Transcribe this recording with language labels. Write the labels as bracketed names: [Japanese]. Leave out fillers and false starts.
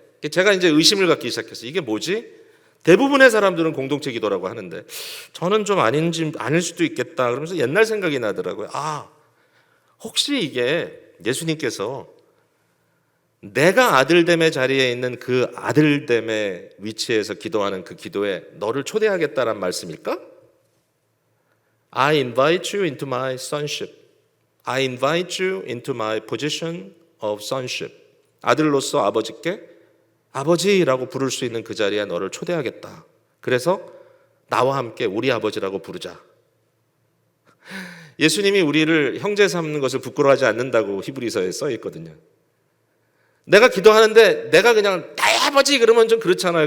[Korean] 제가 이제 의심을 갖기 시작했어요. 이게 뭐지? 대부분의 사람들은 공동체 기도라고 하는데 저는 좀 아닐 수도 있겠다. 그러면서 옛날 생각이 나더라고요. 혹시 이게 예수님께서 내가 아들됨의 자리에 있는 그 아들됨의 위치에서 기도하는 그 기도에 너를 초대하겠다는 말씀일까? [English] I invite you into my sonship. I invite you into my position of sonship. [Korean] 아들로서 아버지께 아버지라고 부를 수 있는 그 자리에 너를 초대하겠다. 그래서 나와 함께 우리 아버지라고 부르자. 예수님이 우리를 형제 삼는 것을 부끄러워하지 않는다고 히브리서에 써 있거든요. 내가 기도하는데 내가 그냥 나의 아버지 그러면 좀 그렇잖아요.